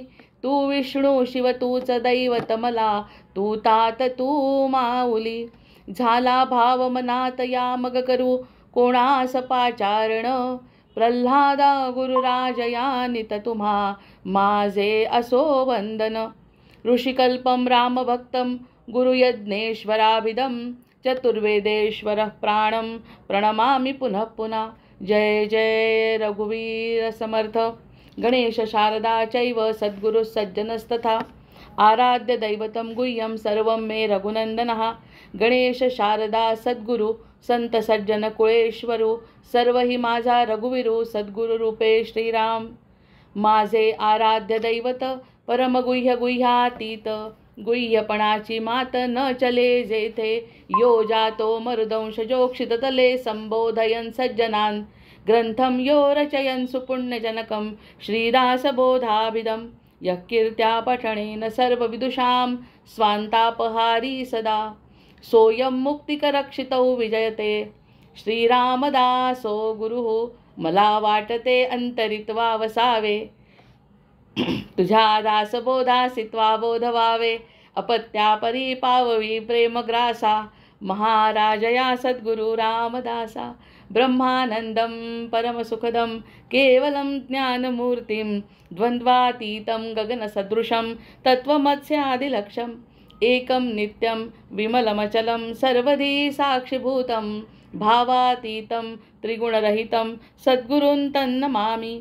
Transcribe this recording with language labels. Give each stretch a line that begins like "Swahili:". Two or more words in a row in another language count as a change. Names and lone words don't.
Marathi: तू विष्णू शिव तूच दैवत मला, तू तात तू माऊली. झाला भाव मनात या मग करू कोणास पाचारण, प्रल्हादा गुरुराज या नित तुम्हा माझे असो वंदन.
Sanskrit: ऋषिकल्पम रामभक्तं गुरुयज्ञेश्वराभिदं, चतुर्वेदेश्वर प्राणं प्रणमामि पुनः पुनः.
Marathi: जय जय रघुवीर समर्थ.
Sanskrit: गणेश शारदा चैव सद्गुरु सज्जनस्तथा, आराध्य दैवतं गुह्यं सर्वं मे रघुनंदनः.
Marathi: गणेश शारदा सद्गुरु संत सज्जन कुळेश्वरू, सर्व ही माझा रघुवीरू सद्गुरु रूपे श्रीराम. माझे आराध्य दैवत परमगुह्य गुह्यातीत, गुह्यपणाची मात न चले जेथे.
Sanskrit: यो जातो मरुदंश जोक्षित तले, संबोधयन सज्जनान ग्रंथम यो रचयन सुपुण्यजनकं. श्रीदासबोधाभिदं यः कीर्त्या पठणेन सर्वविदुषां, स्वान्तापहारी सदा. सोऽयं मुक्तिकरक्षितौ विजयते, श्रीरामदासो गुरुः.
Marathi: मला वाटते अंतरित्वा वसावे, तुझ्या दासबोधासित्वा बोध व्हावे. अपत्या परी पाववी प्रेमग्रासा, महाराजया सद्गुरु रामदासा.
Sanskrit: ब्रह्मानंदं परमसुखदं केवलं ज्ञानमूर्तिं, द्वन्द्वातीतं गगनसदृशं तत्त्वमस्यादिलक्ष्यम्. एकं नित्यं विमलमचलं सर्वधी साक्षिभूतं, भावातीतं त्रिगुणरहितं सद्गुरुं तन्नमामि.